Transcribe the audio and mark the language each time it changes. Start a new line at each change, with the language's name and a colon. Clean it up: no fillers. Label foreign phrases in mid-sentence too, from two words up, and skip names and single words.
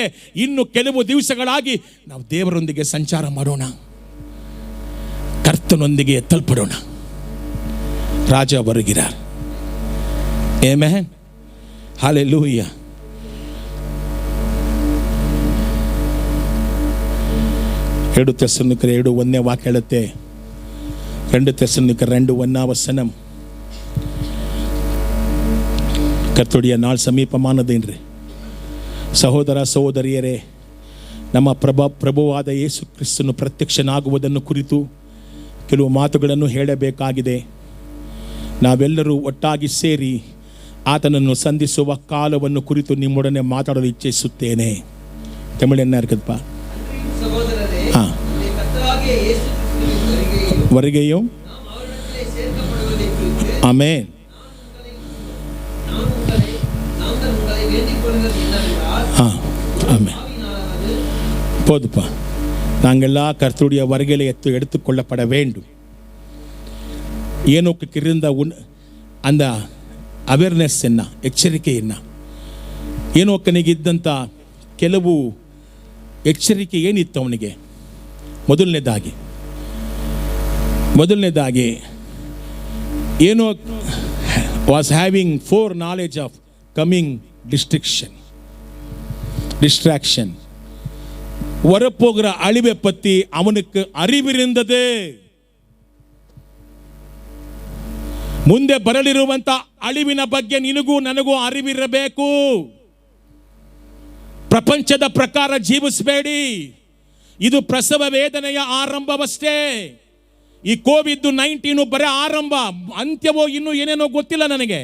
Kannada: ಇನ್ನು ಕೆಲವು ದಿವಸಗಳಾಗಿ ನಾವು ದೇವರೊಂದಿಗೆ ಸಂಚಾರ ಮಾಡೋಣ, ಕರ್ತನೊಂದಿಗೆ ಎತ್ತಲ್ಪಡೋಣ.
Tamil: ராஜா வருகிறார். ஆமென், அல்லேலூயா.
Kannada: ಎರಡು ತೆಸಲೋನಿಕರ 2:1 ವಾಕ್ಯ ಹೇಳುತ್ತೆ.
Tamil: 2 தெசலோனிக்கர் 2:1 கர்த்தருடைய நாள் சமீபமானது என்று
Kannada: ಸಹೋದರ ಸಹೋದರಿಯರೇ, ನಮ್ಮ ಪ್ರಭುವಾದ ಯೇಸು ಕ್ರಿಸ್ತನು ಪ್ರತ್ಯಕ್ಷನಾಗುವುದನ್ನು ಕುರಿತು ಕೆಲವು ಮಾತುಗಳನ್ನು ಹೇಳಬೇಕಾಗಿದೆ. ನಾವೆಲ್ಲರೂ ಒಟ್ಟಾಗಿ ಸೇರಿ ಆತನನ್ನು ಸಂಧಿಸುವ ಕಾಲವನ್ನು ಕುರಿತು ನಿಮ್ಮೊಡನೆ ಮಾತಾಡಲು ಇಚ್ಛಿಸುತ್ತೇನೆ. ತಮಿಳನ್ನ ಇರುತ್ತಪ್ಪ.
Tamil: வருகையும் ஆமென் ஆமென். போதுப்பா. நாங்கள்லாம் கர்த்தருடைய வருகையிலே எடுத்துக்கொள்ளப்பட வேண்டும். ஏனோக்கு இருந்த அந்த ಅವೇರ್ನೆಸ್ என்ன, ಎಚ್ಚರಿಕೆ என்ன,
Kannada: ಏನೋಕನಿಗೆ ಇದ್ದಂಥ ಕೆಲವು ಎಚ್ಚರಿಕೆ ಏನಿತ್ತು ಅವನಿಗೆ?
English: ಮೊದಲನೇದಾಗಿ Enoch was having 4 knowledge of coming destruction.
Tamil: வரப்போகிற அழிவை பற்றி அவனுக்கு அறிவிருந்தது.
Kannada: ಮುಂದೆ ಬರಲಿರುವಂತ ಅಳಿವಿನ ಬಗ್ಗೆ ನಿನಗೂ ನನಗೂ ಅರಿವಿರಬೇಕು. ಪ್ರಪಂಚದ ಪ್ರಕಾರ ಜೀವಿಸಬೇಡಿ. ಇದು ಪ್ರಸವ ವೇದನೆಯ ಆರಂಭವಷ್ಟೇ. ಈ ಕೋವಿಡ್-19 ಬರೀ ಆರಂಭ, ಅಂತ್ಯವೋ ಇನ್ನೂ ಏನೇನೋ ಗೊತ್ತಿಲ್ಲ ನನಗೆ.